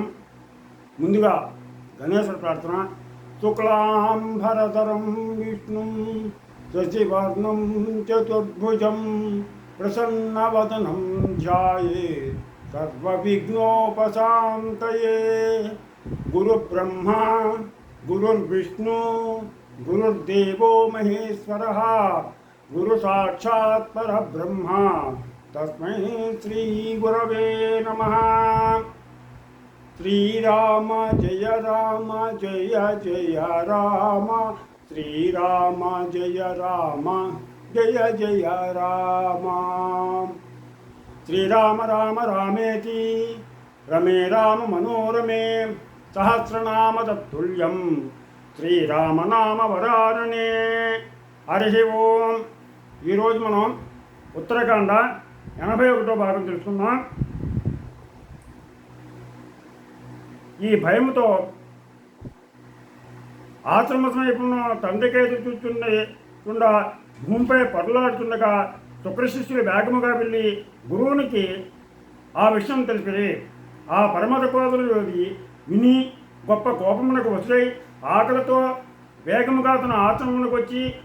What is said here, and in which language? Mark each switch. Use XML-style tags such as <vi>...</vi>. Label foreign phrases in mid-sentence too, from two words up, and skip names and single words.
<te>ముందుగా గణేశ్వర ప్రార్థన.</te> <sa>శుక్లాంబరధరం విష్ణుం శశివర్ణం చతుర్భుజం ప్రసన్నవదనం ధ్యాయేత్ సర్వవిఘ్నోపశాంతయే. गुरुब्रह्मा गुरुर्विष्णु गुरुर्देवो महेश्वरः गुरुसाक्षात् परब्रह्मा तस्मै श्रीगुरवे नमः. श्रीराम जय राम जय जय राम श्रीराम जय राम जय जय राम. श्रीराम राम रामेति रमे राम मनोरमे सहस्रनाम तत्तुल्यं శ్రీరామనామ వరారణే.</sa> <te>హరి ఓం. ఈరోజు మనం ఉత్తరాఖండ 81వ భాగం తెలుసుకుందాం. ఈ భయంతో ఆశ్రమ సమీపంలో తండ్రికి ఎదురు చూస్తుండగా భూమిపై పొరలాడుతుండగా శుక్రశిష్యులు వేగముగా వెళ్ళి గురువునికి ఆ విషయం తెలిపి ఆ పరమత కోదలు విని గొప్ప కోపమునకు వసులై ఆకలితో వేగముగా తన ఆశ్రమమునకు వచ్చి</te>